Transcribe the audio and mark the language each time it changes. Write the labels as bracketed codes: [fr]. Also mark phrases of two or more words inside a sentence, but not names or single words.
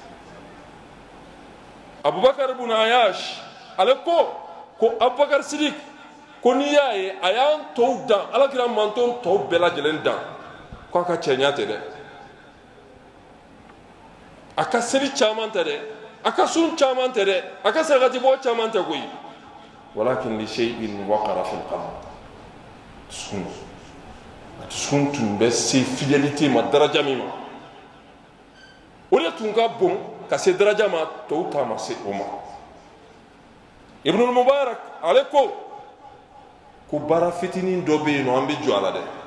[bm] Abubakar ibn Ayash ale ko Abubakar Sidiki ko n'i y'a ye a y'an tɔw dan Alakira manton tɔw bɛɛ lajɛlen dan k'a ka cɛɲa tɛ dɛ a ka seli caman tɛ dɛ a ka sun caman tɛ dɛ a ka sarakati bɔ caman tɛ koyi [ar] ولكن لشيء وقر في القلب [bm] dusukun tun bɛ se fidélité ma daraja min ma o de tun ka bon ka se daraja ma tɔw ta ma se o ma Ibnul Mubarak ale ko baara fitinin dɔ bɛ yen nɔ an bɛ jɔ a la dɛ